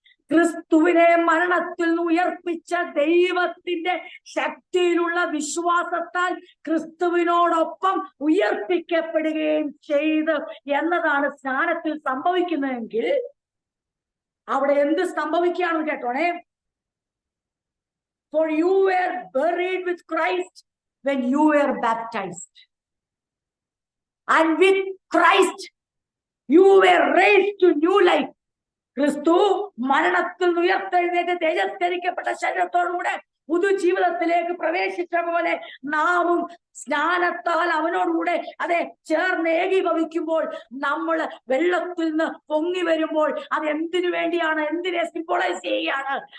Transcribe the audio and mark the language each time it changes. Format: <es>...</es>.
<ml>ക്രിസ്തുവിനെ മരണത്തിൽ നിന്ന് ഉയർപ്പിച്ച ദൈവത്തിന്റെ ശക്തിയിലുള്ള വിശ്വാസത്താൽ ക്രിസ്തുവിനോടൊപ്പം ഉയർപ്പിക്കപ്പെടുകയും ചെയ്ത് എന്നതാണ് സ്നാനത്തിൽ സംഭവിക്കുന്നതെങ്കിൽ അവിടെ എന്ത് സംഭവിക്കുകയാണെന്ന് കേട്ടോണേ.</ml> <en>For you were buried with Christ when you were baptized, and with Christ you were raised to new life.</en> <ml>ക്രിസ്തു മരണത്തിൽ ഉയർത്തെഴുന്നേറ്റ് തേജസ്കരിക്കപ്പെട്ട ശരീരത്തോടുകൂടെ പുതുജീവിതത്തിലേക്ക് പ്രവേശിച്ച പോലെ നാമും സ്നാനത്താൽ അവനോടുകൂടെ അതെ ചേർന്ന് ഏകീഭവിക്കുമ്പോൾ നമ്മൾ വെള്ളത്തിൽ നിന്ന് പൊങ്ങി വരുമ്പോൾ അത് എന്തിനു വേണ്ടിയാണ്, എന്തിനെ സിംബോളൈസ് ചെയ്യുകയാണ്?</ml>